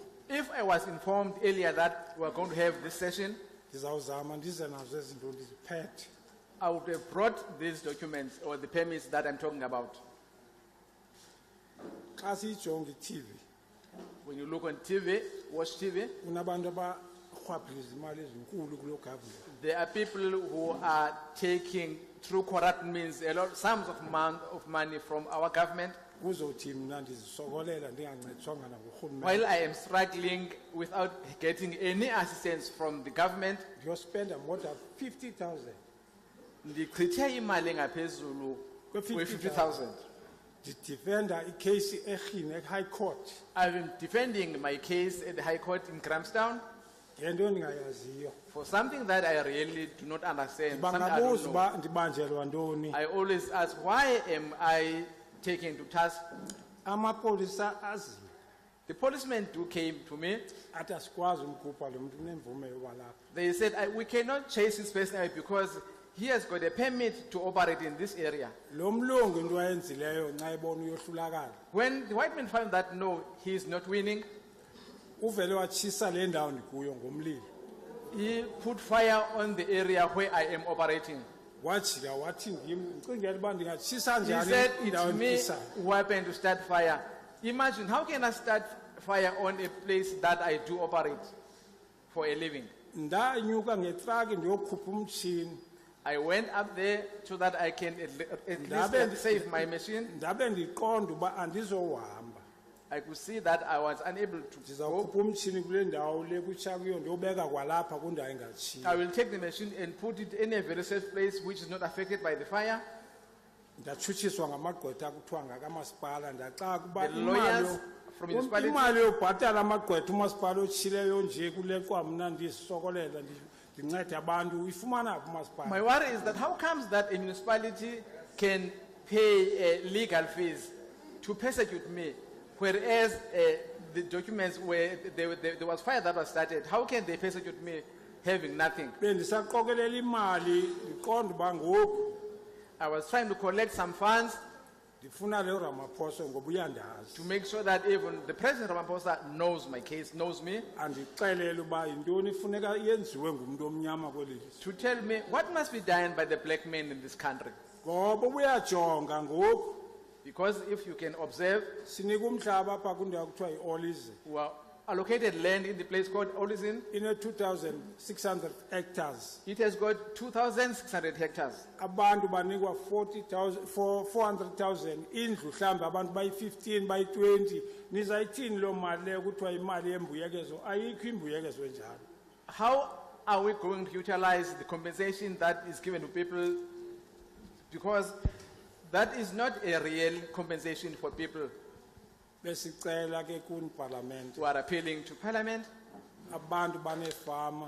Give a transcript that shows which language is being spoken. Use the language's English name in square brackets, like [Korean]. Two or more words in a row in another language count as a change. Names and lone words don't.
[English] If I was informed earlier that we are going to have this session, [Xhosa] Ndizawuzama ndize nazo ezinto ndiziphethe. [English] I would have brought these documents or the permits that I'm talking about. [Xhosa] Xa siyijonga i-TV [English] When you look on TV, watch TV, [Xhosa] kunabantu abarhwaphiliza imali ezinkulu kulo government. [English] there are people who are taking through corrupt means a lot, sums of money from our government. [Xhosa] Kuzothi mna ndizisokolela ndingancediswanga nangurhulumente. [English] While I am struggling without getting any assistance from the government, [Xhosa] Ndiyospenda [English] more than [Xhosa] 50,000 ndichithe imali engaphezulu kwe-50,000. ndidifenda ikheyisi erhini e-high court [English] I've been defending my case at the High Court in Grahamstown [Xhosa] ngento endingayaziyo. [English] for something that I really do not understand. Something I don't [Xhosa] Bangabuza [English] know. [Xhosa] uba ndibanjelwa ntoni. [English] I always ask, why am I taken to task? [Xhosa] Amapolisa azile [English] The policemen too came to me. [Xhosa] athi asikwazi umkhupha lo muntu unemvume yoba lapha. [English] They said, we cannot chase this person away because he has got a permit to operate in this area. [Xhosa] Lo mlungu into ayenzileyo nxa ebona uyohlulakala [English] When the white man found that, no, he is not winning, [Xhosa] uvele watshisa le ndawo ndikuyo ngomlilo. [English] he put fire on the area where I am operating. [Xhosa] Wajika wathi ndim ndicingela uba ndingatshisa [English] He [Xhosa] njani [English] said, [Xhosa] indawo [English] it's me [Xhosa] endifisayo. [English] who happened to start fire. Imagine, how can I start fire on a place that I do operate for a living? [Xhosa] Ndanyuka ngetraki ndiyokhupha umtshini. [English] I went up there so that I can at [Xhosa] Ndabe [English] least save my machine. [Xhosa] Ndabe ndiqonda uba andizohamba. [English] I could see that I was unable to go. [Xhosa] Ndizawukhupha umtshini kule ndawo le kutsha kuyo ndiyobeka kwalapha kwindawo [English] I [Xhosa] engatshiyo. [English] will take the machine and put it in a very safe place which is not affected by the fire. [Xhosa] Ndatshutshiswa ngamagqwetha kuthiwa ngakamasipala ndaxaka uba [English] The lawyers from municipality. [Xhosa] imali yobhatala amagqwetha umasipala otshileyo nje kuleqwa mna ndizisokolela ndincede abantu uyifumana phi umasipala. [English] My worry is that how comes that a municipality can pay legal fees to persecute me, whereas the documents where there was fire that was started, how can they persecute me having nothing. [Xhosa] Bendisaqokelela imali ndiqonda uba ngoku [English] I was trying to collect some funds [Xhosa] ndifuna le Ramaphosa ngoba uyandazi. [English] to make sure that even the President Ramaphosa knows my case, knows me, [Xhosa] Andixelele uba yintoni ifuneka yenziwe ngumuntu omnyama kweli lizwe. [English] to tell me what must be done by the black men in this country. [Xhosa] Ngoba ubuyajonga ngoku [English] Because if you can observe, [Xhosa] sinika umhlaba apha kwindawo kuthiwa yi-Olize. [English] we are allocated land in the place called Olizin. [Xhosa] Ine 2,600 hectares. [English] It has got 2,600 hectares. [Xhosa] Abantu banikwa 400,000 indlu mhlawumbe abantu bayi-15 bayi-20 nizayithini loo mali leyo kuthiwa imali yembuyekezo ayikho imbuyekezo enjalo. [English] How are we going to utilize the compensation that is given to people? Because that is not a real compensation for people [Xhosa] Besicela ke kun parliament [English] who are appealing to Parliament. [Xhosa] abantu banefama